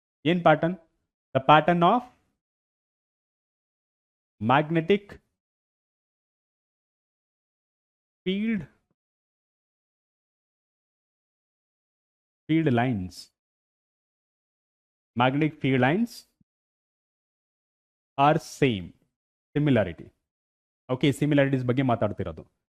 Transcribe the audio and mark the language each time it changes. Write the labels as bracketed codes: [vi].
[en] ಏನ್ pattern? The pattern of magnetic field lines. Magnetic field lines are same. Similarity. [kn] Okay, similarities ಬಗ್ಗೆ ಮಾತಾಡ್ತಿರೋದು.